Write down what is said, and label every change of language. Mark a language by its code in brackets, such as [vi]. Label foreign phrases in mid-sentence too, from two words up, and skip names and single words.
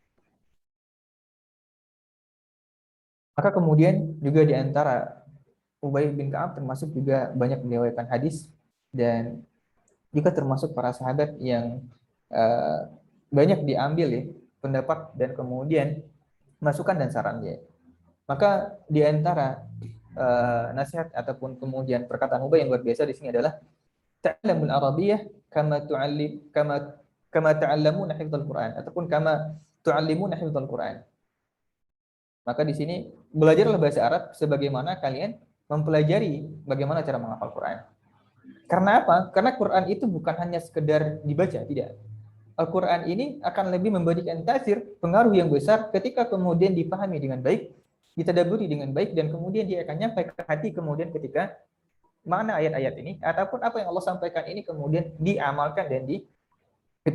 [id] Maka kemudian juga di antara Ubay bin Ka'ab termasuk juga banyak meriwayatkan hadis dan juga termasuk para sahabat yang banyak diambil ya pendapat dan kemudian masukan dan sarannya. Maka di antara nasihat ataupun kemudian perkataan Ubay yang luar biasa di sini adalah [ar] تعلموا العربية كما تتعلمون حفظ القرآن [id] ataupun [ar] كما تعلمون حفظ القرآن. [id] Maka di sini belajarlah bahasa Arab sebagaimana kalian mempelajari bagaimana cara menghafal Quran. Karena apa? Karena Quran itu bukan hanya sekedar dibaca, tidak. Al-Quran ini akan lebih memberikan tasir, pengaruh yang besar ketika kemudian dipahami dengan baik, ditadaburi dengan baik, dan kemudian dia akan nyampe ke hati kemudian ketika mana ayat-ayat ini, ataupun apa yang Allah sampaikan ini kemudian diamalkan dan dipraktekkan.